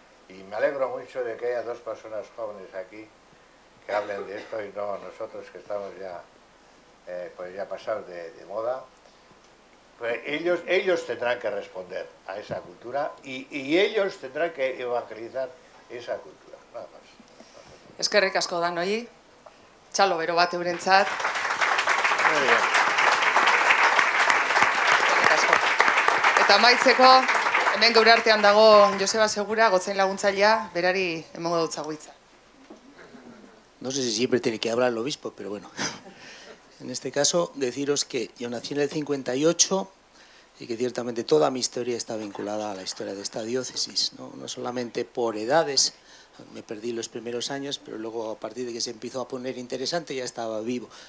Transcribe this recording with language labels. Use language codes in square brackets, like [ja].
[es] Y me alegro mucho de que haya dos personas jóvenes aquí que hablen de esto y no nosotros que estamos ya, pues ya pasados de moda. Pues ellos tendrán que responder a esa cultura y ellos tendrán que evangelizar esa cultura, nada más. [eu] Eskerrik asko danoi, txalo bero bat eurentzat. Eskerrik asko. Eta amaitzeko, hemen geure artean dago Joseba Segura, gotzain laguntzailea, berari emango dutzago hitza. [es] No sé si siempre tiene que hablar el obispo, pero bueno. En este caso, deciros que yo nací en el 58 y que ciertamente toda mi historia está vinculada a la historia de esta diócesis, no solamente por edades. Me perdí los primeros años, pero luego a partir de que se empezó a poner interesante ya estaba vivo.